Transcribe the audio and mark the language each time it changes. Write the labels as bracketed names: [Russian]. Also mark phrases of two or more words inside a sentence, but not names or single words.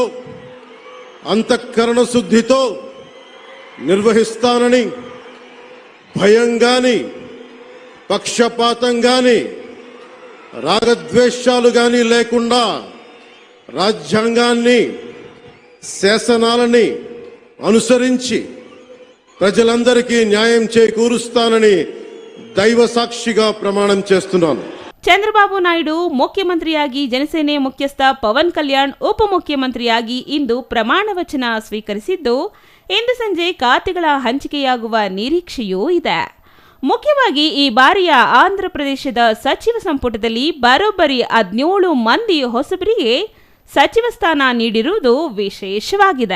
[Telugu] అంతఃకరణ శుద్ధితో నిర్వహిస్తానని, భయం గాని, పక్షపాతం గాని, రాగద్వేషాలు గాని లేకుండా రాజ్యాంగాన్ని, శాసనాలని అనుసరించి ప్రజలందరికీ న్యాయం చేకూరుస్తానని దైవ సాక్షిగా ప్రమాణం చేస్తున్నాను. [Kannada] ಚಂದ್ರಬಾಬು ನಾಯ್ಡು ಮುಖ್ಯಮಂತ್ರಿಯಾಗಿ, ಜನಸೇನೆ ಮುಖ್ಯಸ್ಥ ಪವನ್ ಕಲ್ಯಾಣ್ ಉಪಮುಖ್ಯಮಂತ್ರಿಯಾಗಿ ಇಂದು ಪ್ರಮಾಣ ವಚನ ಸ್ವೀಕರಿಸಿದ್ದು, ಇಂದು ಸಂಜೆ ಖಾತೆಗಳ ಹಂಚಿಕೆಯಾಗುವ ನಿರೀಕ್ಷೆಯೂ ಇದೆ. ಮುಖ್ಯವಾಗಿ ಈ ಬಾರಿಯ ಆಂಧ್ರ ಪ್ರದೇಶದ ಸಚಿವ ಸಂಪುಟದಲ್ಲಿ ಬರೋಬ್ಬರಿ 17 ಮಂದಿ ಹೊಸಬರಿಗೆ ಸಚಿವ ಸ್ಥಾನ ನೀಡಿರುವುದು ವಿಶೇಷವಾಗಿದೆ.